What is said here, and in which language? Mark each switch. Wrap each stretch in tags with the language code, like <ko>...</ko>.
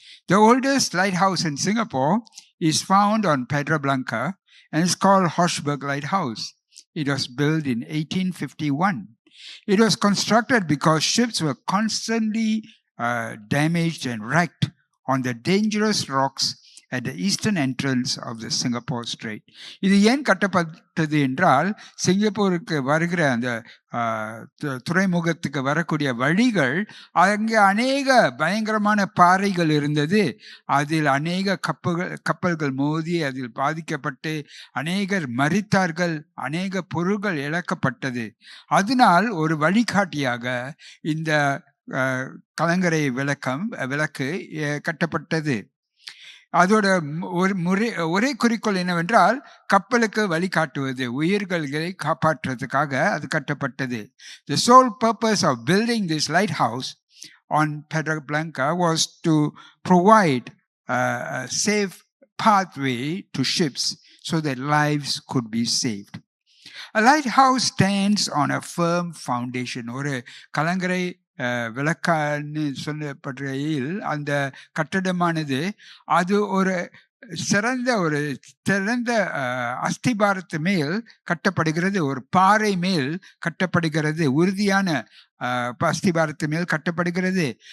<en>The oldest lighthouse in Singapore is found on Pedra Blanca and is called Hochberg Lighthouse. It was built in 1851. It was constructed because ships were constantly damaged and wrecked on the dangerous rocks at the eastern entrance of the Singapore Strait.</en> <ta>இது ஏன் கட்டப்பட்டது என்றால், சிங்கப்பூருக்கு வருகிற அந்த துறைமுகத்துக்கு வரக்கூடிய வழிகள், அங்கே அநேக பயங்கரமான பாறைகள் இருந்தது. அதில் அநேக கப்பல்கள் மோதி அதில் பாதிக்கப்பட்டு அநேகர் மரித்தார்கள், அநேக பொருள்கள் இழக்கப்பட்டது. அதனால் ஒரு வழிகாட்டியாக இந்த கலங்கரை விளக்கு கட்டப்பட்டது. அதோட ஒரே குறிக்கோள் என்னவென்றால், கப்பலுக்கு வழிகாட்டுவது, உயிர்களை காப்பாற்றுவதற்காக அது கட்டப்பட்டது.</ta> <en>The sole purpose of building this lighthouse on Pedra Blanca was to provide a safe pathway to ships so that lives could be saved. A lighthouse stands on a firm foundation.</en> <ta>ஒரு கலங்கரை விளக்கான்னு சொல்லப்படுகையில் அந்த கட்டடமானது அது ஒரு சிறந்த அஸ்திபாரத்து மேல் கட்டப்படுகிறது, ஒரு பாறை மேல் கட்டப்படுகிறது, உறுதியான அஸ்திபாரத்து மேல் கட்டப்படுகிறது.</ta>